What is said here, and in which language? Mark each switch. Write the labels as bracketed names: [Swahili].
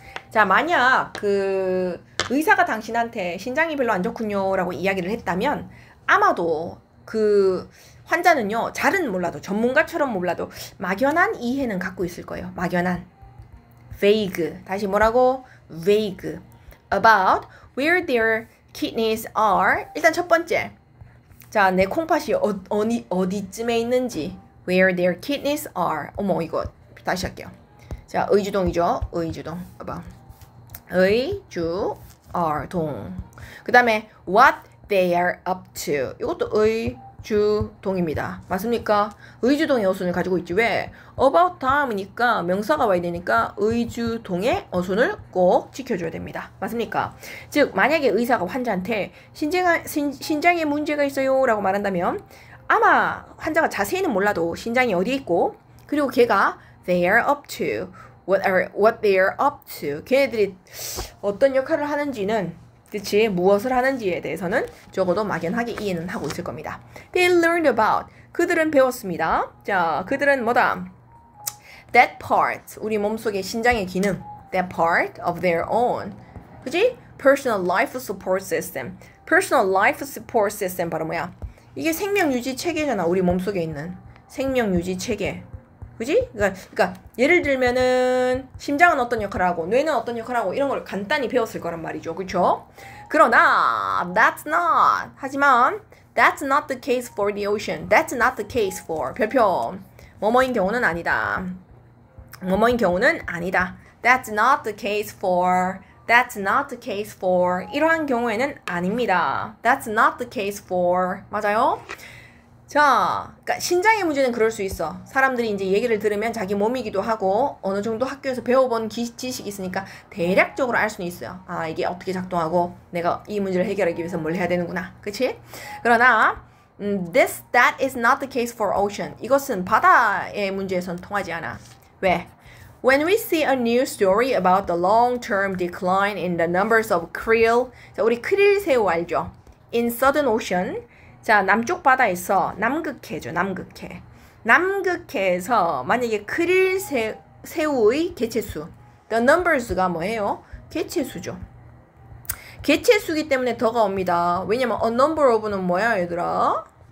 [Korean] 자 만약 그 의사가 당신한테 신장이 별로 안 좋군요 라고 이야기를 했다면 아마도 그 환자는요 잘은 몰라도 전문가처럼 몰라도 막연한 이해는 갖고 있을 거예요. 막연한 vague 다시 뭐라고? [English] vague about where their kidneys are. [Korean] 일단 첫 번째 자 내 콩팥이 어디쯤에 있는지 where their kidneys are. 어머 이거 다시 할게요. 자 의주동이죠. 의주동 about 의주 are 동 그 다음에 [English] what they are up to [Korean] 이것도 의주동입니다. 맞습니까? 의주동의 어순을 가지고 있지. 왜? about 다음이니까 명사가 와야 되니까 의주동의 어순을 꼭 지켜줘야 됩니다. 맞습니까? 즉 만약에 의사가 환자한테 신장에 문제가 있어요 라고 말한다면 아마 환자가 자세히는 몰라도 신장이 어디에 있고 그리고 걔가 [English] they are up to [Korean] what they are up to 걔네들이 어떤 역할을 하는지는 그치 무엇을 하는지에 대해서는 적어도 막연하게 이해는 하고 있을 겁니다. [English] They learned about [Korean] 그들은 배웠습니다. 자 그들은 뭐다? [English] That part [Korean] 우리 몸속의 신장의 기능 [English] That part of their own [Korean] 그치? [English] Personal life support system Personal life support system [Korean] 바로 뭐야? 이게 생명유지 체계잖아. 우리 몸속에 있는 생명유지 체계 그지? 그러니까 예를 들면은 심장은 어떤 역할을 하고 뇌는 어떤 역할을 하고 이런 걸 간단히 배웠을 거란 말이죠. 그렇죠? [English] 그러나 that's not [Korean] 하지만 [English] that's not the case for the ocean. That's not the case for [Korean] 별표 뭐뭐인 경우는 아니다. 뭐뭐인 경우는 아니다. [English] That's not the case for That's not the case for [Korean] 이러한 경우에는 아닙니다. [English] That's not the case for [Korean] 맞아요? 자, 그러니까 신장의 문제는 그럴 수 있어. 사람들이 이제 얘기를 들으면 자기 몸이기도 하고 어느 정도 학교에서 배워본 지식이 있으니까 대략적으로 알 수는 있어요. 아, 이게 어떻게 작동하고 내가 이 문제를 해결하기 위해서 뭘 해야 되는구나. 그치? 그러나 [English] that is not the case for ocean. [Korean] 이것은 바다의 문제에선 통하지 않아. 왜? [English] When we see a new story about the long-term decline in the numbers of krill [Korean] 자, 우리 크릴 새우 알죠? [English] In Southern Ocean [Korean] 자, 남쪽 바다에서 남극해죠. 남극해. 남극해에서 만약에 크릴 새우의 개체수 [English] The numbers [Korean] 가 뭐예요? 개체수죠. 개체수기 때문에 더가 옵니다. 왜냐면 [English] a number of [Korean] 는 뭐야 얘들아?